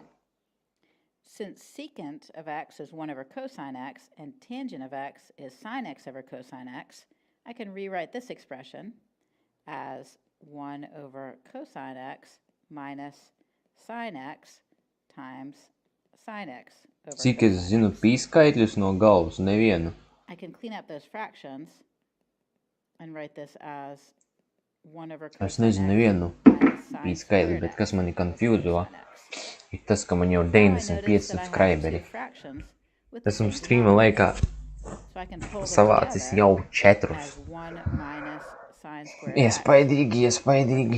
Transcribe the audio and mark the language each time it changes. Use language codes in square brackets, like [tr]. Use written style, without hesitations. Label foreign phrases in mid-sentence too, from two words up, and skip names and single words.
[en] Since secant of x is 1 over cosine x and tangent of x is sine x over cosine x, I can rewrite this expression as 1 over cosine x minus sine x times sine x over [lv] Cik es zinu pīskaitļus no galvas, nevienu. [en] I can clean up those fractions and write this as 1 over cosine [lv] Es nezinu nevienu pīskaitļu, bet kas mani confūzo, ir tas, ka man jau 95 subscriberi. Tas mums streama laikā savācis jau 4. Iespaidīgi, iespaidīgi.